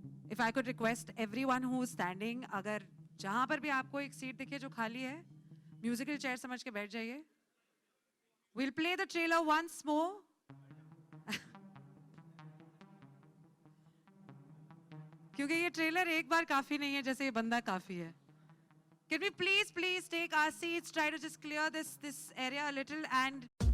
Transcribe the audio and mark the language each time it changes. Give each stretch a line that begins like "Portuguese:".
English: If I could request everyone who is standing,
Hindi: अगर जहां पर भी आपको एक सीट दिखे जो खाली है, म्यूजिकल चेयर समझ के बैठ जाइए.
English: We'll play the trailer once more.
Hindi: क्योंकि ये ट्रेलर एक बार काफी नहीं है, जैसे ये बंदा काफी है.
English: Can we please take our seats, try to just clear this area a little and